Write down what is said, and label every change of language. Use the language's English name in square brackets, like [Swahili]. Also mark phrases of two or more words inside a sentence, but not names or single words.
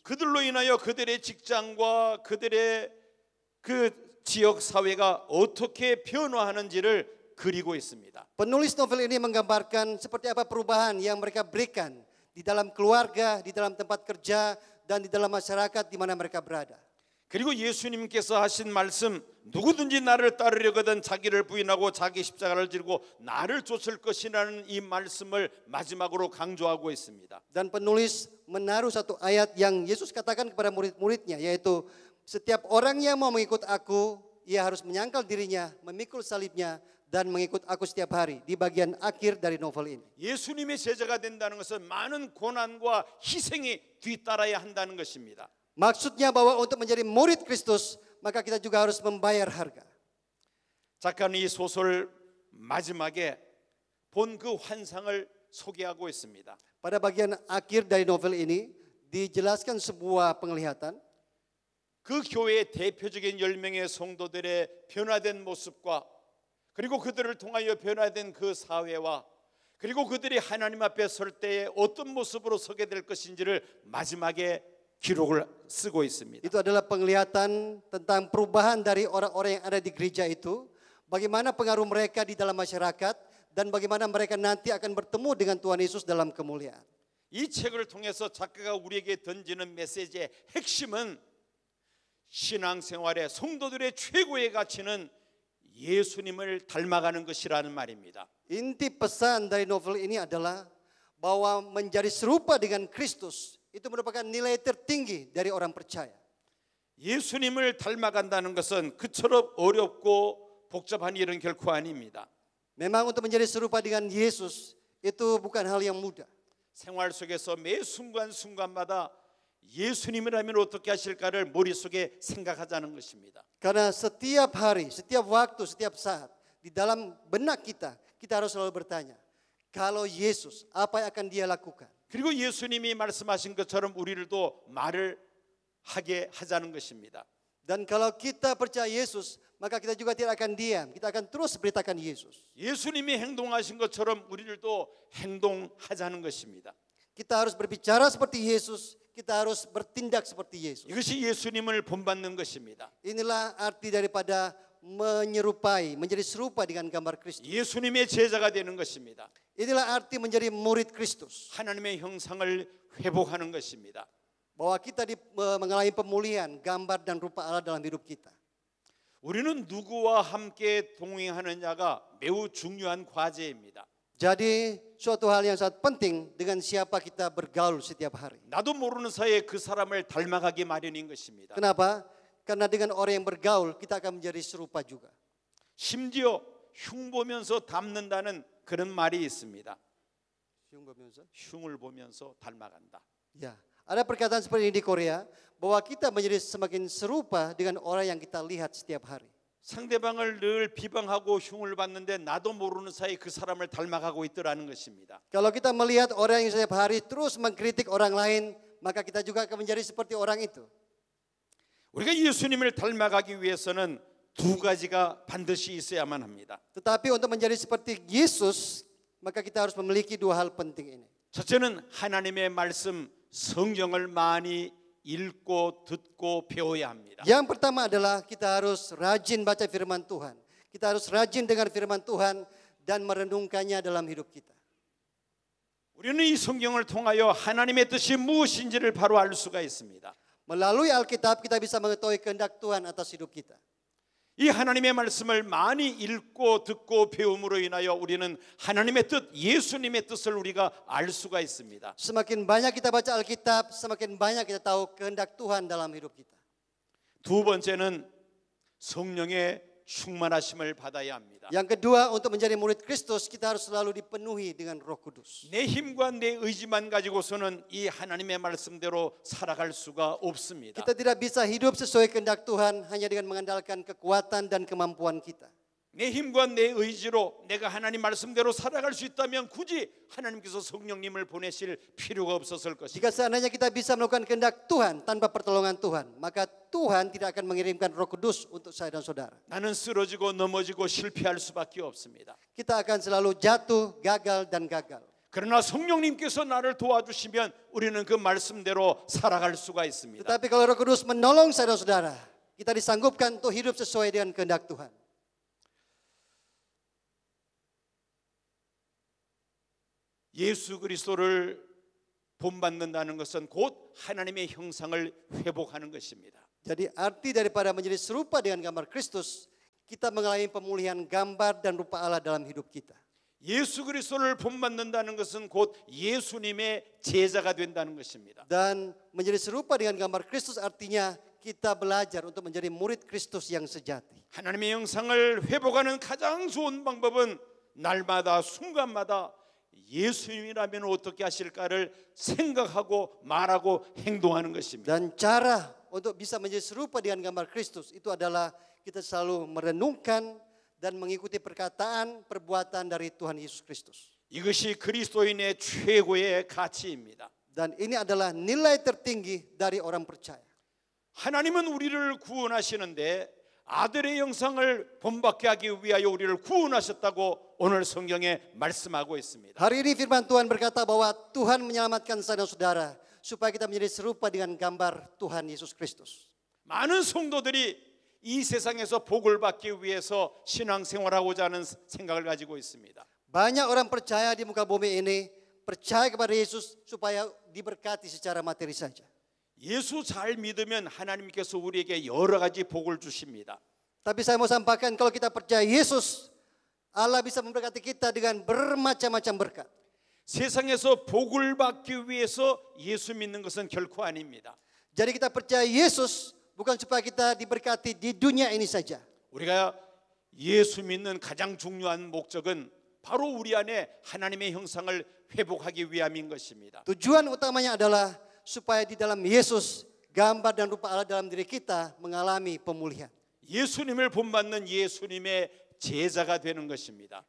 [Korean] 그들로 인하여 그들의 직장과 그들의 그 지역 사회가 어떻게 변화하는지를 그리고 있습니다. [Indonesian] Penulis novel ini menggambarkan seperti apa perubahan yang mereka berikan di dalam keluarga, di dalam tempat kerja, dan di dalam masyarakat di mana mereka berada. [Korean] 그리고 예수님께서 하신 말씀, 누구든지 나를 따르려거든 자기를 부인하고 자기 십자가를 지고 나를 쫓을 것이라는 이 말씀을 마지막으로 강조하고 있습니다. [Indonesian] Dan penulis menaruh satu ayat yang Yesus katakan kepada murid-muridnya, yaitu setiap orang yang mau mengikut aku, ia harus menyangkal dirinya, memikul salibnya, dan mengikut aku setiap hari. Di bagian akhir dari novel ini. [Korean] 예수님의 제자가 된다는 것은 많은 고난과 희생이 뒤따라야 한다는 것입니다. [Indonesian] Maksudnya bahwa untuk menjadi murid Kristus, maka kita juga harus membayar harga. [Korean] 작가는 이 소설 마지막에 본 그 환상을 소개하고 있습니다. [Indonesian] Pada bagian akhir dari novel ini dijelaskan sebuah penglihatan. [Korean] 그 교회의 대표적인 10명의 성도들의 변화된 모습과 그리고 그들을 통하여 변화된 그 사회와 그리고 그들이 하나님 앞에 설 때에 어떤 모습으로 서게 될 것인지를 마지막에 기록을 쓰고 있습니다. [Indonesian] Itu adalah penglihatan tentang perubahan dari orang-orang yang ada di gereja itu, bagaimana pengaruh mereka di dalam masyarakat dan bagaimana mereka nanti akan bertemu dengan Tuhan Yesus dalam kemuliaan. [Korean] 이 책을 통해서 작가가 우리에게 던지는 메시지의 핵심은 신앙생활의 성도들의 최고의 가치는 예수님을 닮아가는 것이라는 말입니다. [Indonesian] Inti pesan dari novel ini adalah bahwa menjadi serupa dengan Kristus itu merupakan nilai tertinggi dari orang percaya. [Korean] 예수님을 닮아간다는 것은 그처럼 어렵고 복잡한 일은 결코 아닙니다. [Indonesian] Memang untuk menjadi serupa dengan Yesus itu bukan hal yang mudah. [Korean] 생활 속에서 매 순간순간마다 예수님이라면 어떻게 하실까를 머릿속에 생각하자는 것입니다. [Indonesian] Karena setiap hari, setiap waktu, setiap saat di dalam benak kita harus selalu bertanya, kalau Yesus, apa yang akan Dia lakukan? [Korean] 그리고 예수님이 말씀하신 것처럼 우리들도 말을 하게 하자는 것입니다. [Indonesian] Dan kalau kita percaya Yesus, maka kita juga tidak akan diam. Kita akan terus beritakan Yesus. [Korean] 예수님이 행동하신 것처럼 우리들도 행동하자는 것입니다. [Indonesian] Kita harus berbicara seperti Yesus. Kita harus bertindak seperti Yesus. [Korean] 이것이 예수님을 본받는 것입니다. [Indonesian] Inilah arti daripada menyerupai, menjadi serupa dengan gambar Kristus. [Korean] 예수님의 제자가 되는 것입니다. [Indonesian] Inilah arti menjadi murid Kristus. [Korean] 하나님의 형상을 회복하는 것입니다. [Indonesian] Bahwa kita mengalami pemulihan gambar dan rupa Allah dalam hidup kita. [Korean] 우리는 누구와 함께 동행하느냐가 매우 중요한 과제입니다. [Indonesian] Jadi suatu hal yang sangat penting dengan siapa kita bergaul setiap hari. [Korean] 나도 모르는 사이에 그 사람을 닮아가기 마련인 것입니다. [Indonesian] Kenapa? Karena dengan orang yang bergaul kita akan menjadi serupa juga. [Korean] 심지어 흉 보면서 닮는다는 그런 말이 있습니다. 흉을 보면서 닮아간다. [Indonesian] Ya, ada perkataan seperti ini di Korea bahwa kita menjadi semakin serupa dengan orang yang kita lihat setiap hari. [Korean] 상대방을 늘 비방하고 흉을 봤는데 나도 모르는 사이 그 사람을 닮아가고 있더라는 것입니다. [Indonesian] Kalau kita melihat orang yang setiap hari terus mengkritik orang lain, maka kita juga akan menjadi seperti orang itu. [Korean] 우리가 예수님을 닮아가기 위해서는 두 가지가 반드시 있어야만 합니다. [Indonesian] Tetapi untuk menjadi seperti Yesus, maka kita harus memiliki dua hal penting ini. [Korean] 첫째는 하나님의 말씀 성경을 많이 읽고 듣고 배워야 합니다. [Indonesian] Yang pertama adalah kita harus rajin baca firman Tuhan. Kita harus rajin dengan firman Tuhan dan merenungkannya dalam hidup kita. [Korean] 우리는 이 성경을 통하여 하나님의 뜻이 무엇인지를 바로 알 수가 있습니다. [Indonesian] Melalui Alkitab kita bisa mengetahui kehendak Tuhan atas hidup kita. [Korean] 이 하나님의 말씀을 많이 읽고 듣고 배움으로 인하여 우리는 하나님의 뜻, 예수님의 뜻을 우리가 알 수가 있습니다. [Indonesian] Semakin banyak kita baca Alkitab, semakin banyak kita tahu kehendak Tuhan dalam hidup kita. [Korean] 두 번째는 성령의 충만하심을 받아야 합니다. [Indonesian] Yang kedua, untuk menjadi murid Kristus, kita harus selalu dipenuhi dengan Roh Kudus. [Korean] 내 힘과 내 의지만 가지고서는 이 하나님의 말씀대로 살아갈 수가 없습니다. [Indonesian] Kita tidak bisa hidup sesuai kehendak Tuhan hanya dengan mengandalkan kekuatan dan kemampuan kita. [Korean] 내 힘과 내 의지로 내가 하나님 말씀대로 살아갈 수 있다면 굳이 하나님께서 성령님을 보내실 필요가 없었을 [Indonesian] Jika [Korean] 것입니다. [Indonesian] seandainya kita bisa melakukan kehendak Tuhan tanpa pertolongan Tuhan, maka Tuhan tidak akan mengirimkan Roh Kudus untuk saya dan saudara. [Korean] 나는 쓰러지고 넘어지고 실패할 수밖에 없습니다. [Indonesian] Kita akan selalu jatuh, gagal dan gagal. [Korean] 그러나 성령님께서 나를 도와주시면 우리는 그 말씀대로 살아갈 수가 있습니다. [Indonesian] Tetapi kalau Roh Kudus menolong saya dan saudara, kita disanggupkan untuk hidup sesuai dengan kehendak Tuhan. [Korean] 예수 그리스도를 본받는다는 것은 곧 하나님의 형상을 회복하는 것입니다. [Indonesian] Jadi arti daripada menjadi serupa dengan gambar Kristus, kita mengalami pemulihan gambar dan rupa Allah dalam hidup kita. [Korean] 예수 그리스도를 본받는다는 것은 곧 예수님의 제자가 된다는 것입니다. [Indonesian] Dan menjadi serupa dengan gambar Kristus artinya kita belajar untuk menjadi murid Kristus yang sejati. [Korean] 하나님의 형상을 회복하는 가장 좋은 방법은 날마다 순간마다 예수님이라면 어떻게 하실까를 생각하고 말하고 행동하는 것입니다. [Indonesian] Dan cara untuk bisa menjadi serupa dengan gambar Kristus itu adalah kita selalu merenungkan dan mengikuti perkataan, perbuatan dari Tuhan Yesus Kristus. [Korean] 이것이 그리스도인의 최고의 가치입니다. [Indonesian] Dan ini adalah nilai tertinggi dari orang percaya. [Korean] 하나님은 우리를 구원하시는데 아들의 형상을 본받게 하기 위하여 우리를 구원하셨다고 오늘 성경에 말씀하고 있습니다. [Indonesian] Hari ini firman Tuhan berkata bahwa Tuhan menyelamatkan saya dan saudara supaya kita menjadi serupa dengan gambar Tuhan Yesus Kristus. [Korean] 많은 성도들이 이 세상에서 복을 받기 위해서 신앙생활하고자 하는 생각을 가지고 있습니다. [Indonesian] Banyak orang percaya di muka bumi ini percaya kepada Yesus supaya diberkati secara materi saja. [Korean] 예수 잘 믿으면 하나님께서 우리에게 여러 가지 복을 주십니다. [Indonesian] Tapi saya mau sampaikan kalau kita percaya Yesus, Allah bisa memberkati kita dengan bermacam-macam berkat. [Korean] 세상에서 복을 받기 위해서 예수 믿는 것은 결코 아닙니다. [Indonesian] Jadi kita percaya Yesus bukan supaya kita diberkati di dunia ini saja. [Korean] 우리가 예수 믿는 가장 중요한 목적은 바로 우리 안에 하나님의 형상을 회복하기 위함인 것입니다. [Indonesian] Tujuan utamanya adalah supaya di dalam Yesus gambar dan rupa Allah dalam diri kita mengalami pemulihan. [Korean] 예수님을 본받는 예수님의 제자가 되는 것입니다.